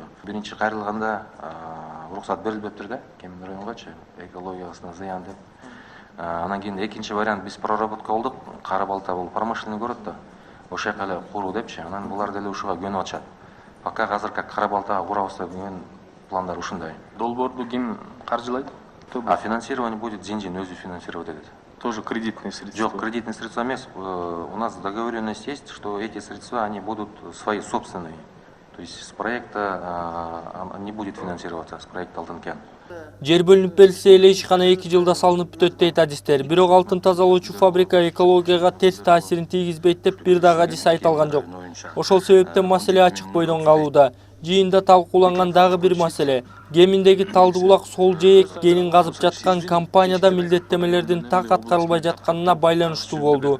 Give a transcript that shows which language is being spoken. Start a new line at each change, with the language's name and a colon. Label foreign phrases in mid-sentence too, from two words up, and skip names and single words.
Kyrgyz: Биринчи кайрылганда уруксат берилбептир да, Кемин районгачы, экологиясына зыян деп. Анан кийин экинчи вариант биз проработка кылдык. Кара балта бул
Russian: промышленный город
Kyrgyz: да. Ошол эле куруу депчи, анан булар деле ушуга көнүп атышат. Пока азыр как кара балтага курабыз деген пландар ушундай. Долбоорду ким каржылайт?
Russian: А финансирование будет Зинжин өзү финансировать этит. Тоже кредитные средства? Жок, кредитные средства эмес. У нас договоренность есть, что эти средства они будут свои собственные. То есть с проекта не будет финансироваться, с проекта Алтын кен.
Kyrgyz: Жер бөлүнүп берилсе эле ишкана 2 жылда салынып бүтөт дейт адистер. Бирок алтын тазалоочу фабрика экологияга терс таасирин тийгизбейт деп бир дагы адис айта алган жок. Ошол себептен маселе ачык бойдон калууда. Жыйында талкууланган дагы бир маселе. Кеминдеги Талдыбулак сол жээк кенин казып жаткан компанияда милдеттемелердин так аткарылбай жатканына байланыштуу болду.